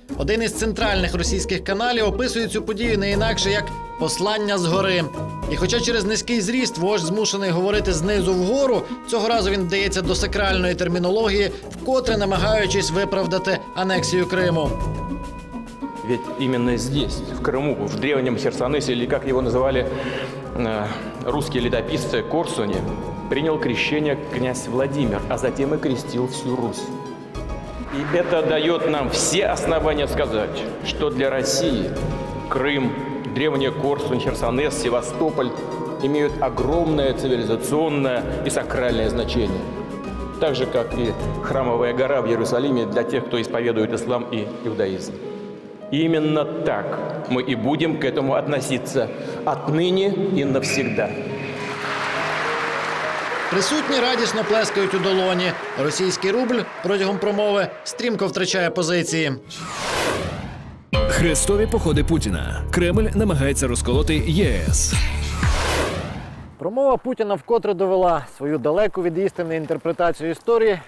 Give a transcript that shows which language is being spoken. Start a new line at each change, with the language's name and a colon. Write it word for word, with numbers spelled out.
Ukrainian: Один із центральних російських каналів описує цю подію не інакше, як «послання згори». І хоча через низький зріст вождь змушений говорити знизу вгору, цього разу він вдається до сакральної термінології, вкотре намагаючись виправдати анексію Криму.
Russian: Ведь именно здесь, в Крыму, в древнем Херсонесе, или как его называли э, русские летописцы, Корсуне, принял крещение князь Владимир, а затем и крестил всю Русь. И это дает нам все основания сказать, что для России Крым, древняя Корсунь, Херсонес, Севастополь имеют огромное цивилизационное и сакральное значение. Так же, как и Храмовая гора в Иерусалиме для тех, кто исповедует ислам и иудаизм. Именно так мы и будем к этому относиться отныне и навсегда.
Ukrainian: Присутні радісно плескають у долоні. Російський рубль протягом промови стрімко втрачає позиції. Хрестові походи Путіна. Кремль намагається розколоти ЄС. Промова Путіна вкотре довела свою далеку від істини інтерпретацію історії.